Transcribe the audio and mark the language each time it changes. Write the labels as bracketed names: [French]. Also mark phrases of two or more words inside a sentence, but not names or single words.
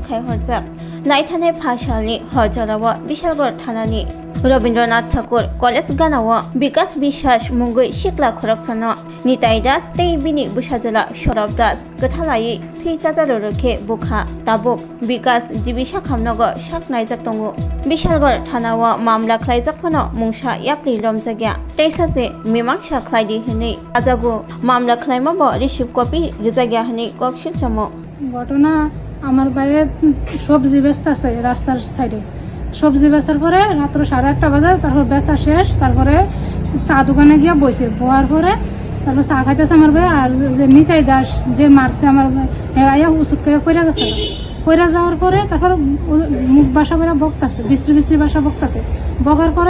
[Kok Borok] Khai Horjak Naithane Phashali Horjalawa Bishalgor Thanani Rabindranath Thakur College Ganawa Bikas Bishash Mungui Shikla Koraksana Nitai Das Tei Bini Bushajala Shorab Das Gathalai Thui Chazarorke Bukha Tabuk Bikas Jibisha Khamnago Shak Naizak Tongu Bishalgor Thanawa Mamla Klaizak Phono Mungsha Yapli Lomjagya Teisase Mimangsha Khlaidi Hine Azagu Mamla Klaimabo [English] Receive Copy [Kok Borok] Rizagya Hine Kokshir Chamo [Bangla] ঘটনা আমার বাইরে সবজি বেচতে আছে রাস্তার সাইডে সবজি বেচার পরে রাত্র 8:30 বাজে তারপর বেচা শেষ তারপরে চা দোকানে গিয়ে বসে বোয়ার পরে তারপর চা খাইতেছে আমার ভাই আর যে নিতাই দাস যে মারছে আমার আয়া উসুকে কইরা গেছে কইরা যাওয়ার পরে তারপর মুখ বাসা করে বকতাছে বিশ্রী বিশ্রী ভাষা বকতাছে বকার পরে